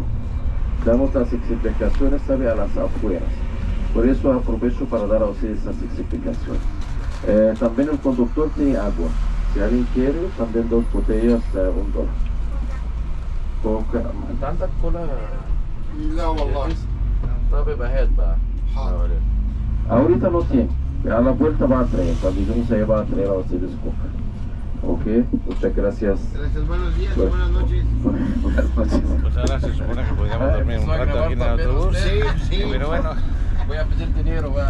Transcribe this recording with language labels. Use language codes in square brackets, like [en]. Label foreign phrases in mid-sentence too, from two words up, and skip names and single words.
[es] Damos las explicaciones, sabe, a las afueras. Por eso aprovecho para dar a ustedes esas explicaciones. También el conductor tiene agua. Si alguien quiere, también 2 botellas, $1. Tanta cola. [ar] لا والله. طب يبقى هات بقى. [es] Ahorita no tiene. A la vuelta va a traer. Cuando lleguemos allá va a traer a ustedes coca. Ok, muchas gracias. Gracias, buenos días y buenas noches. Buenas noches. Pues ahora se supone que podríamos dormir un rato aquí en el autobús. Sí. Pero bueno. Voy a pedir dinero, va.